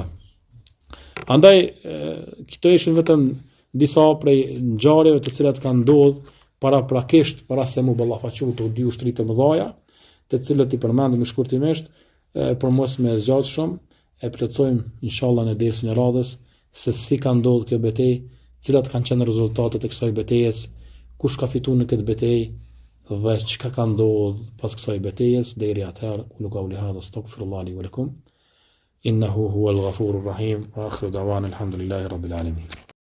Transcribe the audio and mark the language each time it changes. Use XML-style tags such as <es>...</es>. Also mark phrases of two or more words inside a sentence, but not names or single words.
<sq>Andaj këto ishin vetëm disa prej ngjarjeve të cilat kanë ndodhur para se mu ballafaqu të dy ushtri të mëdha, të cilët i përmendëm shkurtimisht, për mos me zgjat shumë, e plotësojmë inshallah në dersin e radhës se si ka ndodhur kjo betejë, cilat kanë qenë rezultatet e kësaj betejës, kush ka fituar në këtë betejë dhe çka ka ndodhur pas kësaj betejës. Deri atëherë,</sq> <ar>أقول قولي هذا أستغفر الله لي ولكم إنه هو الغفور الرحيم وآخر دعوانا الحمد لله رب العالمين.</ar>